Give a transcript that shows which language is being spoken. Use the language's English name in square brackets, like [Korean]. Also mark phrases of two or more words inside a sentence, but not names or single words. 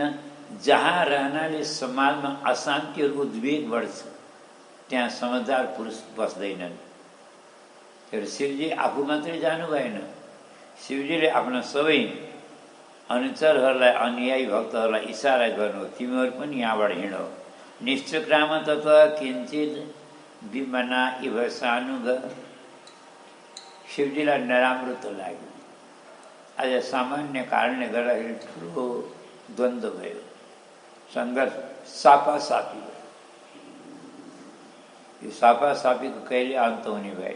[Nepali] जहाँ रहनाले समाजमा अशान्ति और उद्वेग बढ्छ त्यहाँ समझदार पुरुष बस्दैनन्। तर शिवजी आफू मात्रै जानु भएन, शिवजीले आफ्ना सबै अनुचरहरूलाई, अनुयायी भक्तहरूलाई इसारा गर्नु, तिमीहरू पनि यहाँबाट हिँडो। [Sanskrit] निश्चक्राम तत्व किञ्चित विमना इव सानुग। [Nepali] शिवजीलाई नराम्रो त लाग्यो। आज सामान्य कारणले गर्दाखेरि ठुलो द्वन्द्व भयो, सङ्घर्ष, सापासापी भयो। यो सापासापीको कहिले अन्त हुने भए।